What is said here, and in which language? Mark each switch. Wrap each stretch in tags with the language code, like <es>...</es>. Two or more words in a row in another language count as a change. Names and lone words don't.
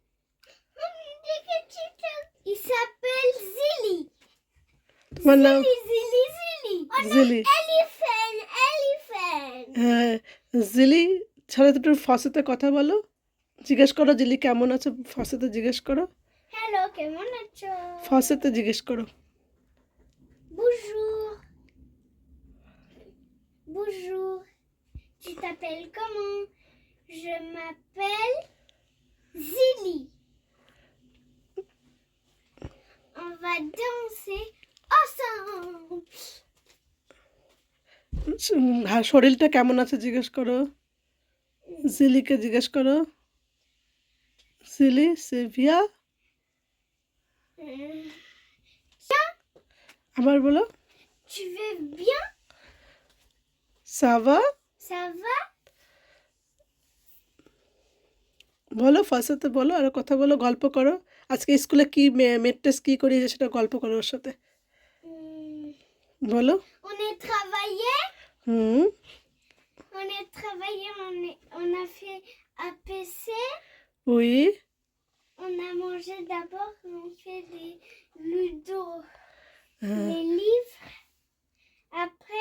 <bn>তোমার নাম জিলি? হ্যাঁ, জিলি ছাড়া তো একটু ফাঁসিতে কথা বলো। জিজ্ঞেস করো জিলি কেমন আছো, ফাঁসিতে জিজ্ঞেস করো। হ্যালো, কেমন আছো? ফাঁসিতে জিজ্ঞেস করো।</bn> <fr>Bonjour. Bonjour. Tu t'appelles comment? Je m'appelle Zili. On va danser ensemble.</fr> <bn>হ্যাঁ, শরীরটা কেমন আছে জিজ্ঞেস করো। জিলিকে জিজ্ঞেস করো। জিলি সেভিয়া।</bn> <fr>Tiens,</fr> <bn>আবার বলো।</bn> <fr>tu veux bien? সাবা Ça va?</fr> <bn>বলো ফার্স্টে বলো আর কথা বলো, গল্প করো। আজকে স্কুলে কি মেট টেস্ট কি করিয়েছে সেটা গল্প করো ওর সাথে, Hmm, বলো।</bn> <fr>On est travaillé. হুম On est travaillé. On a fait APC. উই On a mangé d'abord. On fait des ludo.</fr> <bn>হ্যাঁ।</bn> <fr>Les livres. Après,</fr>